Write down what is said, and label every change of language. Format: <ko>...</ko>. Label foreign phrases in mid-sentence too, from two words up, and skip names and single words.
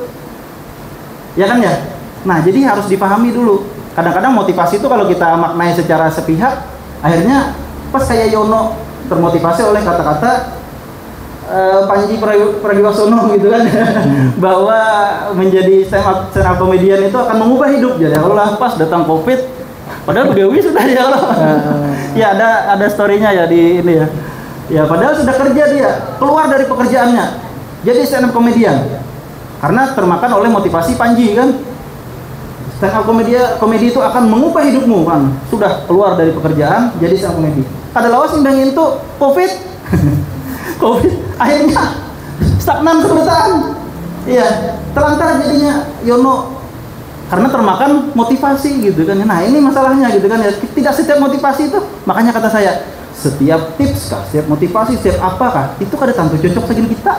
<id>Ya kan ya? Nah, jadi harus dipahami dulu. Kadang-kadang motivasi itu kalau kita maknai secara sepihak, akhirnya pas kayak Yono termotivasi oleh kata-kata Panji Pragiwaksono gitu kan, bahwa menjadi</id> <en>stand up comedian</en> <id>itu akan mengubah hidup.</id> <bjn>Jadi kalau pas datang COVID, padahal begawi sudah ya Allah.</bjn> <id>Ya ada storynya ya di ini ya. Ya padahal sudah kerja dia, keluar dari pekerjaannya, jadi</id> <en>stand up comedian</en> <id>karena termakan oleh motivasi Panji kan.</id> <en>Stand up</en> <id>komedi itu akan mengubah hidupmu kan. Sudah keluar dari pekerjaan, jadi</id> <en>stand up</en> <id>komedi.</id> <bjn>Kada lawas imbangin tuh COVID. COVID akhirnya stagnan kebertaan.</bjn> <id>Iya, terlantar jadinya Yono karena termakan motivasi gitu kan. Nah, ini masalahnya gitu kan ya. Tidak setiap motivasi itu, makanya kata saya, setiap tips kah, setiap motivasi, setiap apakah itu kada tentu cocok dengan kita.</id>